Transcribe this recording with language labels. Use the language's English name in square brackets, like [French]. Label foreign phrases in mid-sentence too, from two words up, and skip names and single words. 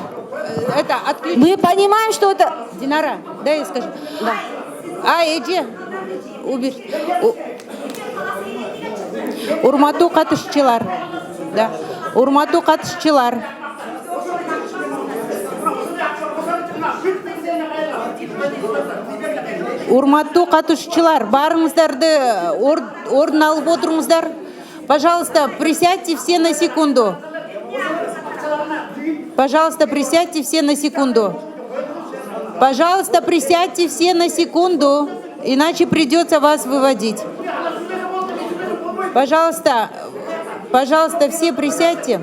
[Russian] Мы понимаем, что это... Динара, дай я скажу. Да. Иди. Убер. [Kyrgyz] Урматтуу катышчылар. Да. Урматтуу катышчылар. Урматтуу катышчылар, барыңыздарды ордун алып отуруңуздар. [Russian] Пожалуйста, присядьте все на секунду. Пожалуйста, присядьте все на секунду. Пожалуйста, присядьте все на секунду, иначе придется вас выводить. Пожалуйста, все присядьте.